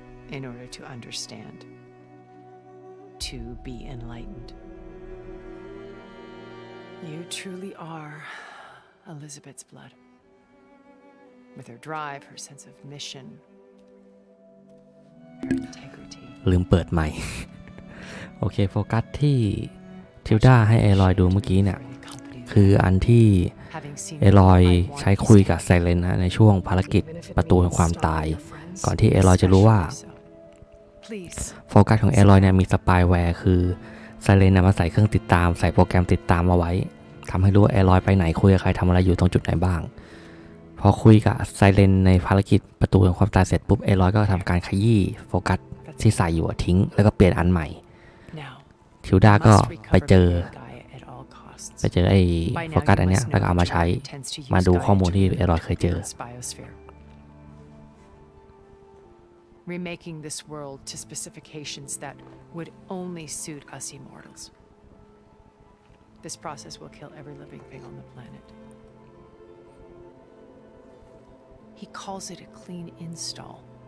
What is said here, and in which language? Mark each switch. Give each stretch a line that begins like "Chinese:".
English: In order to understand. To be enlightened. You truly are Elizabeth's blood. With her drive, her sense of mission, her integrity.
Thai: ลืมเปิดใหม่ โอเคโฟกัสที่ทิวดาให้เอลอยดูเมื่อกี้เนี่ยคืออันที่เอลอยใช้คุยกับไซเลนนะในช่วงภารกิจประตูแห่งความตายก่อนที่เอลอยจะรู้ว่า โฟกัสของเอลอยเนี่ยมีสปายแวร์คือไซเลนมาใส่เครื่องติดตามใส่โปรแกรมติดตามมาไว้ทำให้รู้ว่าเอลอยไปไหนคุยกับใครทำอะไรอยู่ตรงจุดไหนบ้างพอคุยกับไซเลนในภารกิจประตูแห่งความตายเสร็จปุ๊บเอลอยก็ทำการขยี้โฟกัสที่ใส่อยู่ทิ้งแล้วก็เปลี่ยนอันใหม่ทิวดาก็ไปเจอไอ้โฟกัสอันเนี้ยแล้วก็เอามาใช้มาดูข้อมูลที่เอลอยเคยเจอ
English: remaking this world to specifications that would only suit us immortals. This process will kill every living thing on the planet. He calls it a clean install.